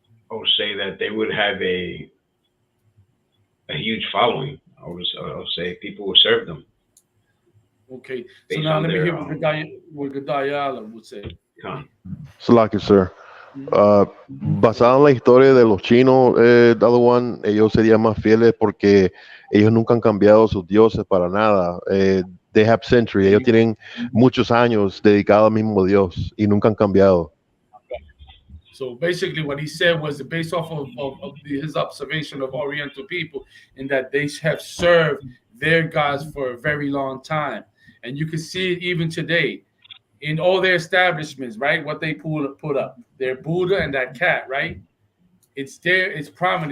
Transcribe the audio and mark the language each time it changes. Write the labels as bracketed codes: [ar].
[en] I would say that they would have a huge following. I would say people would serve them. Okay, so now let me hear what Gudayala would say. Slacky, sir. [es] Basado en la historia de los chinos, Daduan, ellos serían más fieles porque ellos nunca han cambiado sus dioses para nada. [en] They have centuries. [es] Ellos tienen muchos años dedicados al mismo Dios y nunca han cambiado. [en] So basically what he said was based off of his observation of Oriental people, in that they have served their gods for a very long time. And you can see it even today in all their establishments, right? What they put up, their Buddha and that cat, right? It's there, it's prominent.